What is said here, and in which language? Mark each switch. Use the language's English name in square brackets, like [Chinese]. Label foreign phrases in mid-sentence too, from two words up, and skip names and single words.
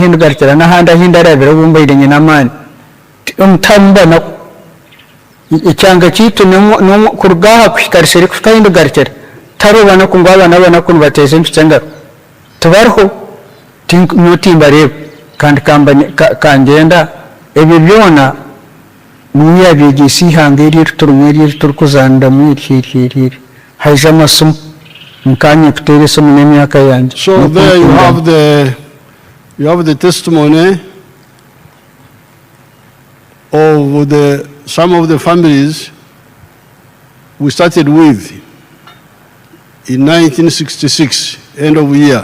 [Tooro] hindugarukira n'ahandi ahindi arabira obumbaire nyina amaani omutambana ekyanga kitu kurugaha kuhikarisha erikuhika hindugarukira tarobana ku ngu abana kunu bateeza empiki engaro tibariho notimbareeba kandi kangenda ebyo byona niwe yabyegyesa ihanga eriri turimu eriri turikuzaniramu eri haija amasimu nkanye kuteera esimu n'emyaka yange. [English] So there you have the testimony of some of the families we started with in 1966, end of year.